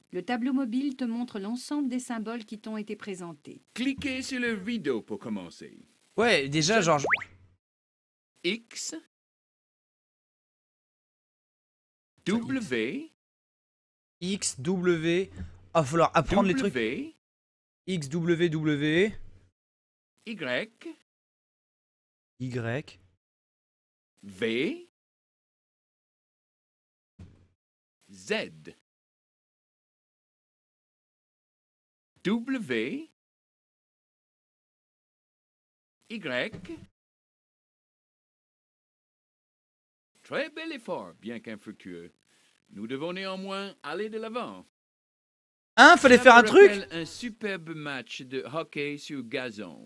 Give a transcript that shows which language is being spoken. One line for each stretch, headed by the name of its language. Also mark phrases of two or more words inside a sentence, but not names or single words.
French: Le tableau mobile te montre l'ensemble des symboles qui t'ont été présentés. Cliquez sur le rideau pour commencer. Ouais, déjà, genre... X, W, X, W... Ah, va falloir apprendre les trucs. W, X, W, W... Y, Y... V, Z, W, Y. Très bel effort, bien qu'infructueux. Nous devons néanmoins aller de l'avant. Hein, fallait Cela faire un me truc? rappelle un superbe match de hockey sur gazon.